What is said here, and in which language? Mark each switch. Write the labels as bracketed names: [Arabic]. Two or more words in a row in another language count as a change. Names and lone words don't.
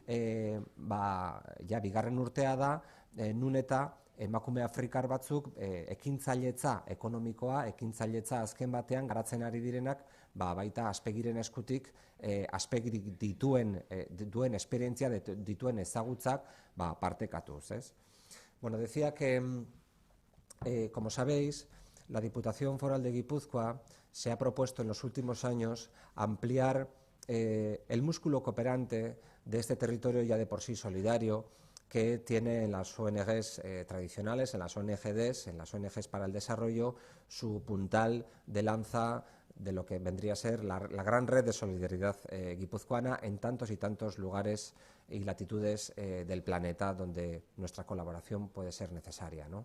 [Basque] bigarren urtea da, nun eta emakume afrikar batzuk ekintzailetza ekonomikoa, ekintzailetza azken batean garatzen ari direnak, baita Aspegiren eskutik Aspegirik duen esperientzia, dituen ezagutzak partekatuz, ez? [Spanish] Bueno, decía que, como sabéis, la Diputación Foral de Guipúzcoa se ha propuesto en los últimos años ampliar el músculo cooperante de este territorio ya de por sí solidario que tiene en las ONGs tradicionales, en las ONGDs, en las ONGs para el desarrollo, su puntal de lanza de lo que vendría a ser la gran red de solidaridad guipuzcoana en tantos y tantos lugares y latitudes del planeta donde nuestra colaboración puede ser necesaria, ¿no?